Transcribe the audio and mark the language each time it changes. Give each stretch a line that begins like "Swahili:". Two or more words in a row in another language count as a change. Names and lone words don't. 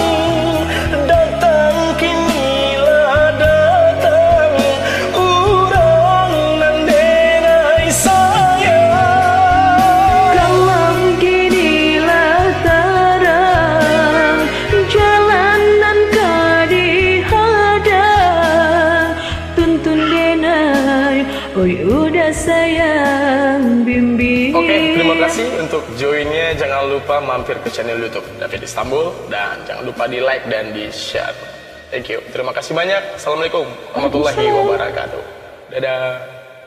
Minangkabau: Datang kinilah datang, urang nan denai sayang. Kalam kinilah terang, jalanan kadi hadang. Tuntun denai, oi udah sayang, bimbing.
Indonesian: Oke, terima kasih untuk joinnya. Jangan lupa mampir ke channel YouTube David Istanbul dan jangan lupa di like dan di share.
English: Thank you.
Indonesian: Terima kasih banyak.
Arabic: السلام عليكم ورحمة الله وبركاته.
Indonesian: Dadah.